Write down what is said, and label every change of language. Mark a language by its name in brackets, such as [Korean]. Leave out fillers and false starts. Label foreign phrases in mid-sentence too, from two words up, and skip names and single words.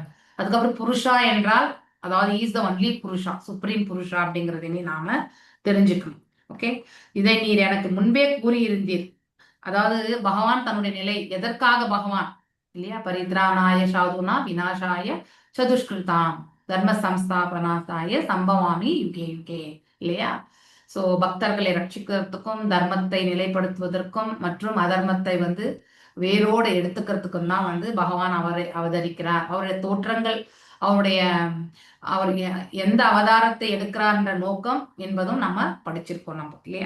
[Tamil] அதுக்கப்புறம் புருஷா என்றால், அதாவது [English] is the only [Tamil] புருஷா, சுப்ரீம் புருஷா அப்படிங்கிறதையுமே நாம தெரிஞ்சுக்கணும். ஓகே, இதை நீர் எனக்கு முன்பே கூறியிருந்தீர். அதாவது பகவான் தன்னுடைய நிலை, எதற்காக பகவான் இல்லையா? [Sanskrit] परित्राणाय साधूनां विनाशाय चदुष्कृताम् धर्म संस्थापनार्थाय सम्भवामि युगे युगे இல்லையா? [Tamil] ஸோ பக்தர்களை ரட்சிக்கிறதுக்கும் தர்மத்தை நிலைப்படுத்துவதற்கும் மற்றும் அதர்மத்தை வந்து வேரோடு எடுத்துக்கிறதுக்கும் தான் வந்து பகவான் அவரை அவதரிக்கிறார். அவருடைய தோற்றங்கள், அவர் எந்த அவதாரத்தை எடுக்கிறார்ன்ற நோக்கம் என்பதும் நம்ம படிச்சிருக்கோம் நம்ம இல்லையா?